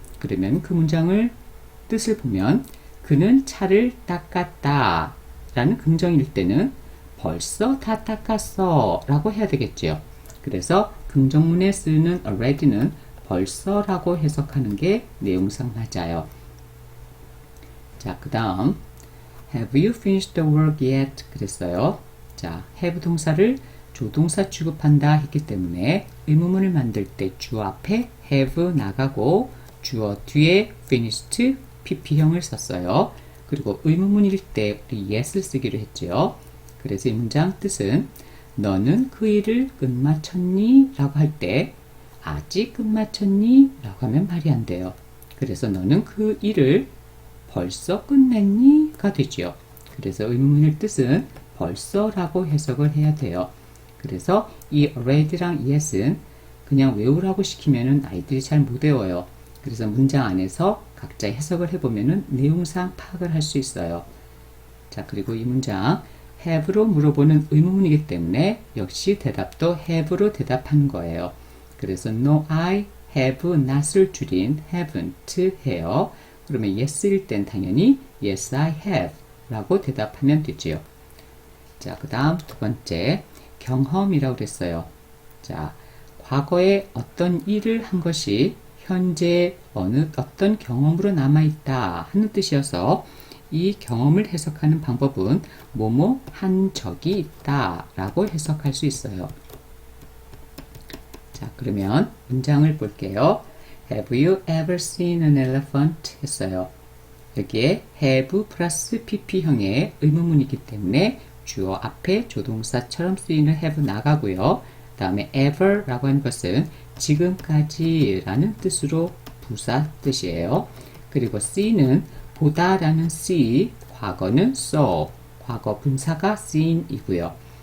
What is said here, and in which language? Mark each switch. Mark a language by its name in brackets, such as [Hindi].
[Korean] 그러면 그 문장을 뜻을 보면 그는 차를 닦았다 라는 긍정일 때는 벌써 다 닦았어 라고 해야 되겠죠. 그래서 긍정문에 쓰는 already는 벌써 라고 해석하는 게 내용상 맞아요. 자, 그 다음 [English] Have you finished the work yet? [Korean] 그랬어요. 자, have 동사를 조동사 취급한다 했기 때문에 의문문을 만들 때 주어 앞에 have 나가고 주어 뒤에 finished pp형을 썼어요. 그리고 의문문일 때 우리 yes를 쓰기로 했죠. 그래서 이 문장 뜻은 너는 그 일을 끝마쳤니? 라고 할 때 아직 끝마쳤니? 라고 하면 말이 안 돼요. 그래서 너는 그 일을 벌써 끝냈니? 가 되죠. 그래서 의문문일 뜻은 벌써 라고 해석을 해야 돼요. 그래서 이 already랑 yes은 그냥 외우라고 시키면은 아이들이 잘 못 외워요. 그래서 문장 안에서 각자 해석을 해보면은 내용상 파악을 할 수 있어요. 자, 그리고 이 문장 have로 물어보는 의문문이기 때문에 역시 대답도 have로 대답하는 거예요. 그래서 [English] no, I have not [Korean] 을 줄인 haven't 해요. 그러면 yes일 땐 당연히 [English] yes, I have [Korean] 라고 대답하면 되지요. 자, 그 다음 두 번째 경험이라고 그랬어요. 자, 과거에 어떤 일을 한 것이 현재 어떤 경험으로 남아있다 하는 뜻이어서 이 경험을 해석하는 방법은 뭐뭐 한 적이 있다 라고 해석할 수 있어요. 자, 그러면 문장을 볼게요. [English] Have you ever seen an elephant? [Korean] 했어요. 여기에 have 플러스 pp형의 의문문이기 때문에 주어 앞에 조동사처럼 쓰이는 have 나가고요. 그 다음에 ever 라고 하는 것은 지금까지 라는 뜻으로 부사 뜻이에요. 그리고 see는 보다 라는 see, 과거는 saw, 과거 분사가 seen 이고요.